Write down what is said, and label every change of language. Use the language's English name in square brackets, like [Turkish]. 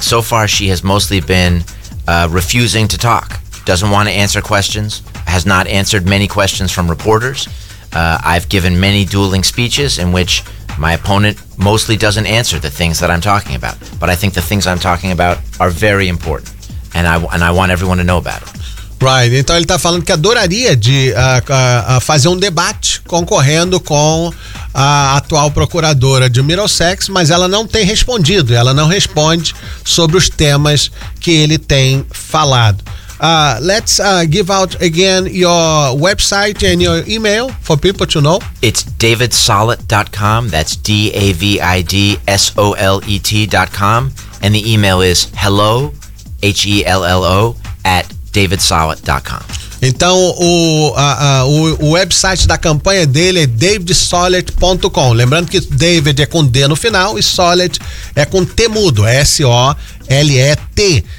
[English] So far, she has mostly been refusing to talk, doesn't want to answer questions, has not answered many questions from reporters. I've given many dueling speeches in which my opponent mostly doesn't answer the things that I'm talking about. But I think the things I'm talking about are very important, and I want everyone to know about it. [Portuguese] Right, então ele está falando que adoraria de fazer um debate concorrendo com a atual procuradora de Middlesex, mas ela não tem respondido, ela não responde sobre os temas que ele tem falado. [English] Let's give out again your website and your email for people to know. It's davidsolet.com, that's davidsolet.com, and the email is hello, hello, at davidsolet.com. [Portuguese] Então, o website da campanha dele é davidsolet.com. Lembrando que David é com D no final e Solet é com T mudo, S-O-L-E-T.